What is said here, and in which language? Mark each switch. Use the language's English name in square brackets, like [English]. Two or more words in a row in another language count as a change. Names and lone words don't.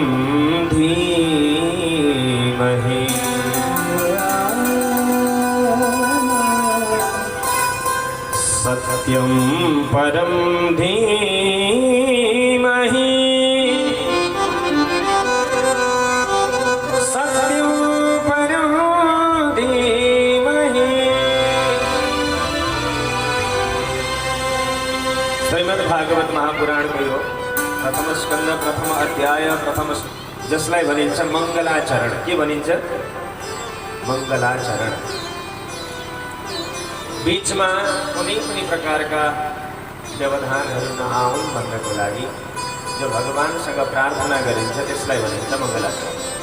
[Sanskrit] धीमहि सत्यं परं धीमहि सत्यं परं धीमहि। [Nepali] श्रीमद्भागवत महापुराण कयो प्रथम स्कंद प्रथम अध्याय प्रथम जसलाई भनिन्छ मंगलाचरण। के भनिन्छ? मंगलाचरण। बीचमा कुनै पनि प्रकारका व्यवधानहरू नआउन् भन्नको लागि जो भगवानसँग प्रार्थना गरिन्छ त्यसलाई भनिन्छ मङ्गलाचरण।